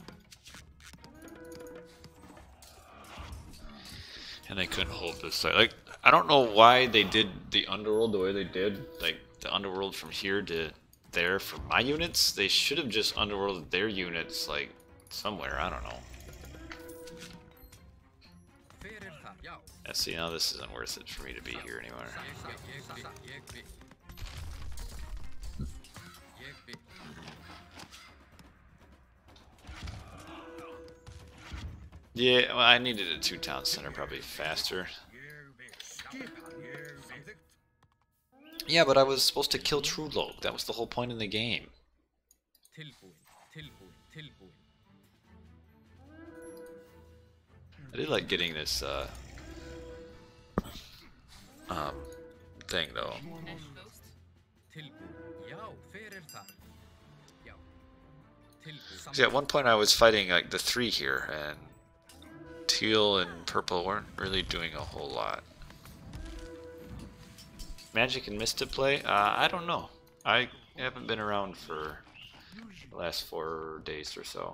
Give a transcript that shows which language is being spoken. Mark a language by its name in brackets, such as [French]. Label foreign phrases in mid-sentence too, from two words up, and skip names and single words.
[English] And they couldn't hold this side. Like, I don't know why they did the underworld the way they did. Like, the underworld from here to there for my units. They should have just underworlded their units, like, somewhere. I don't know. [Icelandic] Fyrir þar, já. [English] Yeah, see, now this isn't worth it for me to be here anymore. [Icelandic] Ég vil. [English] Yeah, well, I needed a 2-town center probably faster. Yeah, but I was supposed to kill Trullo. That was the whole point of the game. [Icelandic] Tilbúin. [English] I did like getting this thing though. [Icelandic] Tilbúin, já, fyrir þar. Já. Tilbúin. [English] See, at one point I was fighting like the 3 here, and teal and purple weren't really doing a whole lot. Magic and Mystic play? I don't know. I haven't been around for the last 4 days or so.